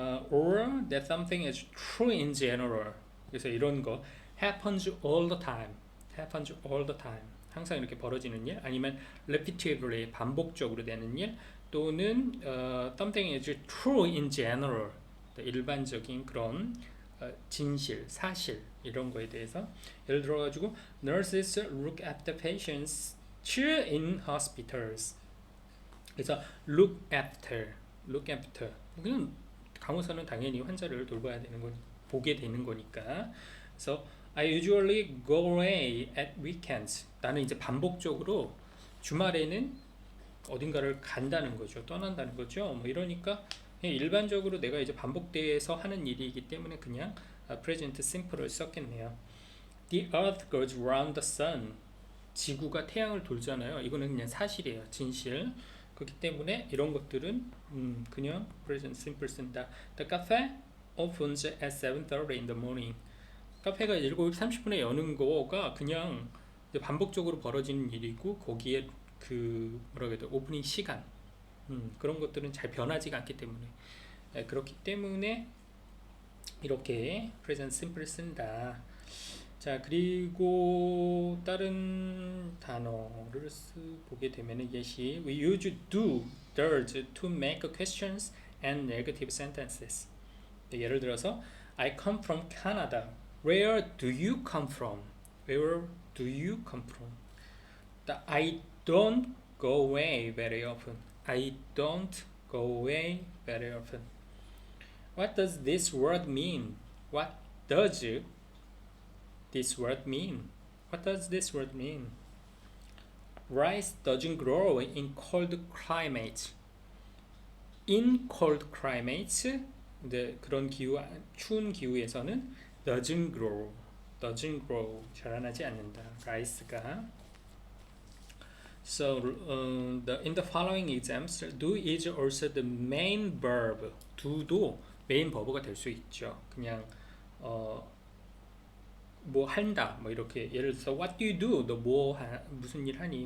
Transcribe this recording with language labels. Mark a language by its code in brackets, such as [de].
[en] Or that something is true in general. [ko] 그래서 이런 거 [en] happens all the time. happens all the time. [ko] 항상 이렇게 벌어지는 일 아니면 repeatedly 반복적으로 되는 일 또는 [en] something is true in general. [ko] 일반적인 그런 진실, 사실 이런 거에 대해서 예를 들어 가지고 [en] nurses look after patients in hospitals. [ko] 그래서 look after 그냥 간호사는 당연히 환자를 돌봐야 되는 거 보게 되는 거니까. [en] 그래서 I usually go away at weekends. [ko] 나는 이제 반복적으로 주말에는 어딘가를 간다는 거죠. 떠난다는 거죠. 뭐 이러니까 일반적으로 내가 이제 반복돼서 하는 일이기 때문에 그냥 present simple을 썼겠네요. [en] The earth goes round the sun. [ko] 지구가 태양을 돌잖아요. 이거는 그냥 사실이에요. 진실. 그렇기 때문에 이런 것들은 그냥 present simple 쓴다. [en] The cafe opens at 7:30 in the morning. [ko] 카페가 7시 30분에 여는 거가 그냥 반복적으로 벌어지는 일이고 거기에 그 뭐라고 해야 돼? 오프닝 시간 그런 것들은 잘 변하지가 않기 때문에 그렇기 때문에 이렇게 present simple 쓴다. 자 그리고 다른 단어를 보게 되면 [en] 예시 We use do, does to make questions and negative sentences. [ko] 예를 들어서 [en] I come from Canada. Where do you come from? Where do you come from? I don't go away very often. I don't go away very often. What does this word mean? What does this word mean? What does this word mean? Rice doesn't grow in cold climates. In cold climates, [ko] 그런 기후, 추운 기후에서는 [en] doesn't grow, [ko] 자라나지 않는다. rice가. [en] So in the following examples, do is also the main verb. [ko] do도 메인 버브가 될 수 있죠. 그냥 뭐 한다, 뭐 이렇게 예를 들어서 [en] What do you do? [ko] 너 무슨 일 하니?